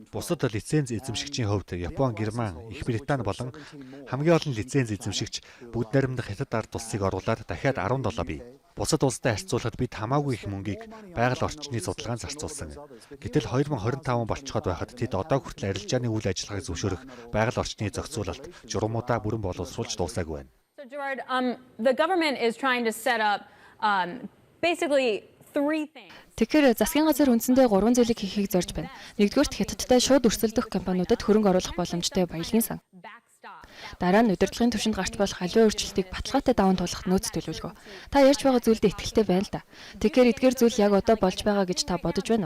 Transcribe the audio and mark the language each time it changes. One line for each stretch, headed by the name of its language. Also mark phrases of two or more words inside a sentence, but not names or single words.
Mongolian: Бусад лиценз эзэмшигчийн хувьд Япон, Герман, Их Британи болон хамгийн олон лиценз эзэмшигч бүгд найрамдах Хятад ард улсыг оруулаад дахиад 17 бий. Бусад улстай харьцуулахад бид хамаагүй их мөнгийг байгаль орчны судалгаанд зарцуулсан. Гэтэл 2025 болцоход байхад тэд одоо хүртэл арилжааны үйл ажиллагааг зөвшөөрөх байгаль орчны зохицуулалт журмуудаа бүрэн боловсруулж дуусаагүй байна.
English: So Gerard, the government is trying to set up basically three things.
Mongolian: Тэгэхээр засгийн газар үндсэндээ 3 зүйлийг хийхийг зорж байна. Нэгдүгээрт Хятадтай шууд өрсөлдөх компаниудад хөрөнгө оруулах боломжтой баялагын сан. Дараа нь удирдлагын түвшинд гарч болох аливаа өөрчлөлтийг баталгаатай даван туулах нөөц төлөвлөгөө. Та ярьж байгаа зүйлдээ итгэлтэй байна л да. Тэгэхээр эдгээр зүйл яг одоо болж байгаа гэж та бодож байна уу?